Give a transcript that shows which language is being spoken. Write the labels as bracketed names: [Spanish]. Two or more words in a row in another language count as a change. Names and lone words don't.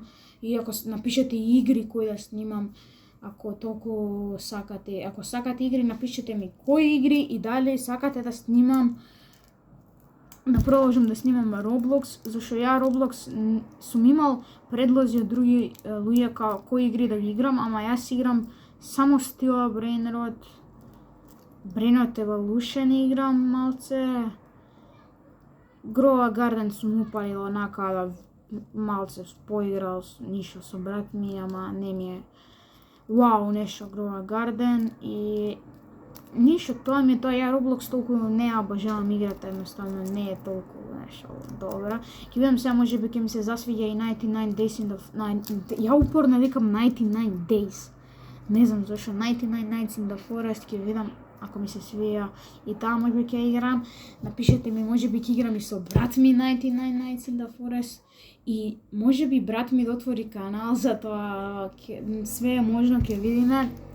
[Macedonian] И ако напишете игри кои да снимам, ако толку сакате, ако сакате игри, напишете ми кои игри и дали сакате да снимам, да продолжам да снимам Roblox, зашто ја Roblox сум имал предлози од други луѓе као кои игри да ги играм, ама јас играм само стила Brainrot Evolution играм малце. Grow a Garden сум упалил онака да малце поиграл ништо со брат ми, ама не ми е вау нешто Grow a Garden и ништо, тоа ми е тоа, ја Roblox толку не ја обожавам играта, едноставно не е толку нешто добра. Ќе видам сега, можеби ќе ми се засвиѓа и 99 Days in the... Ја упорно викам 99 Days. Не знам зашо, 99 Nights in the Forest, ќе видам ако ми се свија и таа можеби ќе играм. Напишете ми, можеби ќе играм и со брат ми 99 Nights in the Forest и можеби брат ми да отвори канал за тоа, све е можно, ќе видиме.